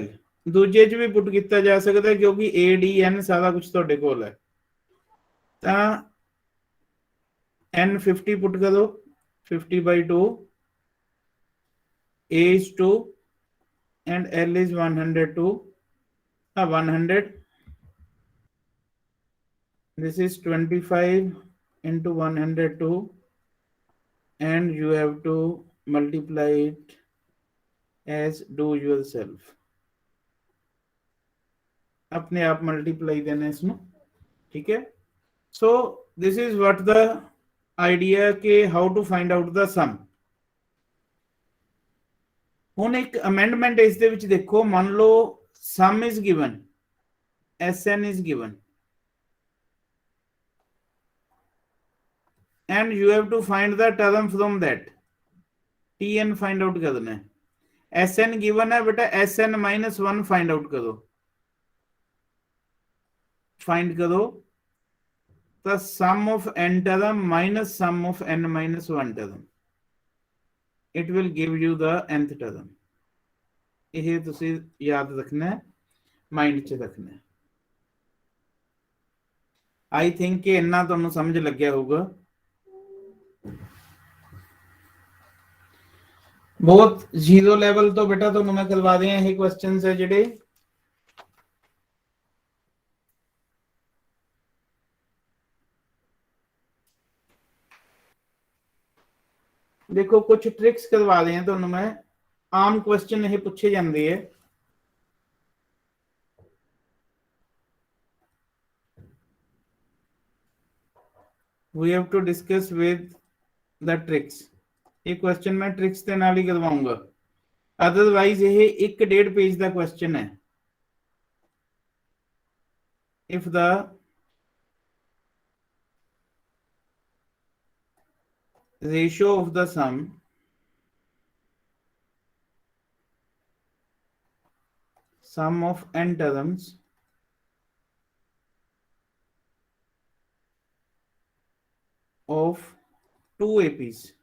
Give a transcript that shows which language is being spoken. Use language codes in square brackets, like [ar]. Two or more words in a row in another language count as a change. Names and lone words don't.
[pa] ਦੂਜੇ 'ਚ ਵੀ ਪੁੱਟ ਕੀਤਾ ਜਾ ਸਕਦਾ ਹੈ ਕਿਉਂਕਿ a d n ਸਾਰਾ ਕੁਝ ਤੁਹਾਡੇ ਕੋਲ ਹੈ। ਤਾਂ n 50 ਪੁੱਟ ਕਰੋ, 50/2, [en] a is 2 and l is 102, 100। this is 25 into 102 and you have to multiply it as do yourself। [hi] अपने आप मल्टीप्लाई देना इसमें, ठीक है। [en] So this is what the idea के how to find out the sum। [pa] ਹੁਣ ਇੱਕ ਅਮੈਂਡਮੈਂਟ ਇਸ ਦੇ ਵਿੱਚ ਦੇਖੋ, ਮੰਨ ਲਓ [en] sum is given, Sn is given and you have to find the term from that। [hi] Tn [en] find out [hi] करना है। [en] Sn given [hi] है बेटा, [en] Sn minus 1 find out करो, find करो the sum of n term minus sum of n minus 1 term, it will give you the nth term। [pa] ਇਹ ਤੁਸੀਂ ਯਾਦ ਰੱਖਣਾ, ਮਾਈਂਡ 'ਚ ਰੱਖਣਾ। [en] I think [pa] ਕਿ ਇੰਨਾ ਤੁਹਾਨੂੰ ਸਮਝ ਲੱਗਿਆ ਹੋਊਗਾ। ਬਹੁਤ [en] zero level [pa] ਤੋਂ ਬੇਟਾ ਤੁਹਾਨੂੰ ਮੈਂ ਕਰਵਾ ਦਿਆਂ ਇਹ ਕੁਐਸਚਨਸ ਹੈ ਜਿਹੜੇ। ਦੇਖੋ ਕੁਝ ਟ੍ਰਿਕਸ ਕਰਵਾ ਦਿਆਂ ਤੁਹਾਨੂੰ ਮੈਂ, ਆਮ ਕੁਐਸਚਨ ਇਹ ਪੁੱਛੇ ਜਾਂਦੇ ਹੈ। [en] We have to discuss with the tricks। [pa] ਇਹ ਕੁਐਸਚਨ ਮੈਂ ਟ੍ਰਿਕਸ ਦੇ ਨਾਲ ਹੀ ਕਰਵਾਉਂਗਾ, ਅਦਰਵਾਈਜ਼ ਇਹ 1.5 ਪੇਜ ਦਾ ਕੁਐਸਚਨ ਹੈ। [en] if the ratio of the sum of n terms of two APs